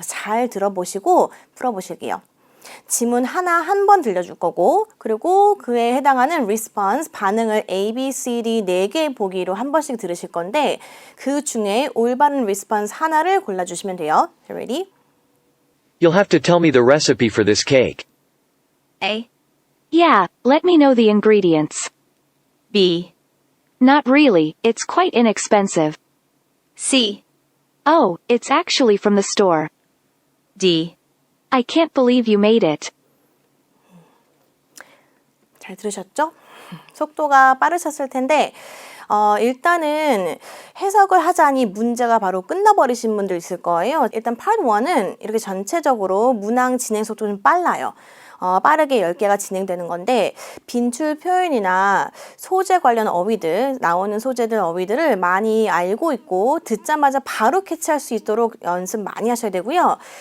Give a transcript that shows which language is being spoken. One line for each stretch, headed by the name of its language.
Korean: 잘 들어보시고 풀어보실게요. 지문 하나 한 번 들려줄 거고 그리고 그에 해당하는 response, 반응을 A, B, C, D 4개 보기로 한 번씩 들으실 건데 그 중에 올바른 response 하나를 골라주시면 돼요.
English: Ready? You'll have to tell me the recipe for this cake. A. Yeah, let me know the ingredients. B. Not really, it's quite inexpensive. C. Oh, it's actually from the store. D. I can't believe you made it.
Korean: 잘 들으셨죠? 속도가 빠르셨을 텐데 일단은 해석을 하자니 문제가 바로 끝나버리신 분들 있을 거예요. 일단 Part 1은 이렇게 전체적으로 문항 진행 속도 좀 빨라요. 빠르게 10개가 진행되는 건데 빈출 표현이나 소재 관련 어휘들, 나오는 소재들 어휘들을 많이 알고 있고 듣자마자 바로 캐치할 수 있도록 연습 많이 하셔야 되고요.